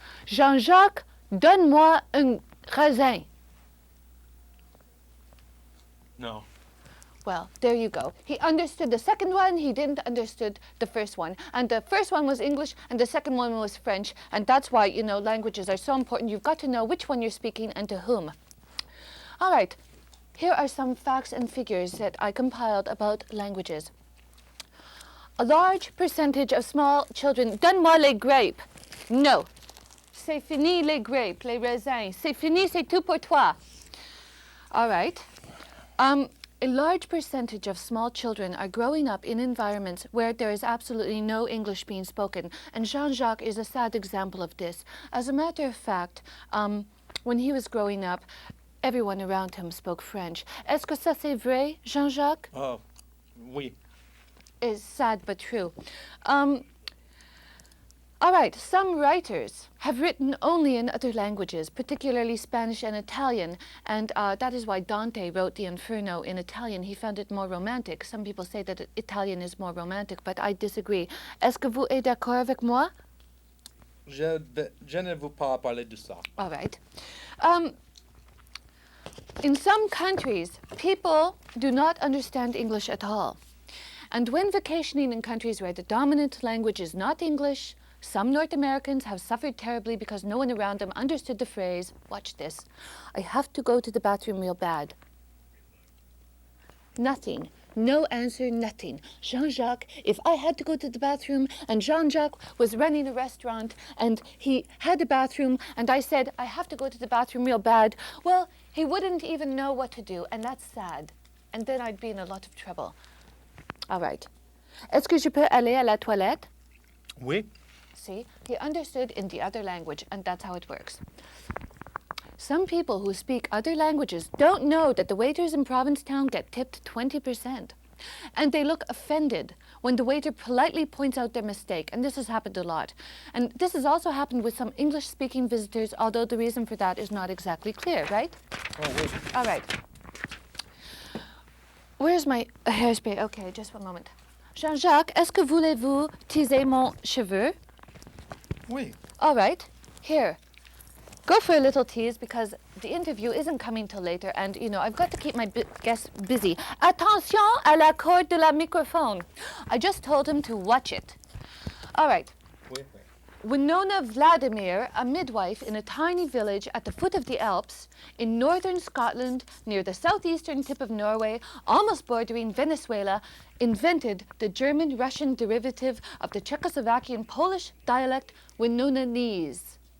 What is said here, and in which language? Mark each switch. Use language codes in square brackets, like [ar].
[fr] Jean-Jacques, donne-moi un raisin. [en] No. Well, there you go. He understood the second one, he didn't understood the first one. And the first one was English and the second one was French. And that's why, you know, languages are so important. You've got to know which one you're speaking and to whom. All right, here are some facts and figures that I compiled about languages. A large percentage of small children, [fr] donne-moi les [en] grapes. No. [fr] C'est fini les grapes, les raisins. C'est fini, c'est tout pour toi. All right. [en] A large percentage of small children are growing up in environments where there is absolutely no English being spoken, and Jean-Jacques is a sad example of this. As a matter of fact, when he was growing up, everyone around him spoke French. [fr] Est-ce que ça c'est vrai, Jean-Jacques? Oh, oui. [en] It's sad but true. All right, some writers have written only in other languages, particularly Spanish and Italian, and that is why Dante wrote the Inferno in Italian. He found it more romantic. Some people say that Italian is more romantic, but I disagree. [fr] Est-ce que vous êtes d'accord avec moi? Je ne veux pas parler de ça. [en] All right. In some countries, people do not understand English at all. And when vacationing in countries where the dominant language is not English, some North Americans have suffered terribly because no one around them understood the phrase, watch this, I have to go to the bathroom real bad. Nothing. No answer, nothing. Jean-Jacques, if I had to go to the bathroom and Jean-Jacques was running a restaurant and he had a bathroom and I said, I have to go to the bathroom real bad, well, he wouldn't even know what to do, and that's sad. And then I'd be in a lot of trouble. All right. [fr] Est-ce que je peux aller à la toilette? Oui. [en] See, he understood in the other language, and that's how it works. Some people who speak other languages don't know that the waiters in Provincetown get tipped 20%. And they look offended when the waiter politely points out their mistake, and this has happened a lot. And this has also happened with some English-speaking visitors, although the reason for that is not exactly clear, right? [fr] Oh, oui. [en] All right. Where's my hairspray? Okay, just one moment. [fr] Jean-Jacques, est-ce que voulez-vous teaser mon cheveu? Oui. [en] All right. Here. Go for a little tease because the interview isn't coming till later and, you know, I've got to keep my guests busy. [fr] Attention à la corde de la microphone. [en] I just told him to watch it. All right. [fr] Oui, oui. [en] Winona Vladimir, a midwife in a tiny village at the foot of the Alps in northern Scotland near the southeastern tip of Norway, almost bordering Venezuela, invented the German-Russian derivative of the Czechoslovakian Polish dialect Winonanese.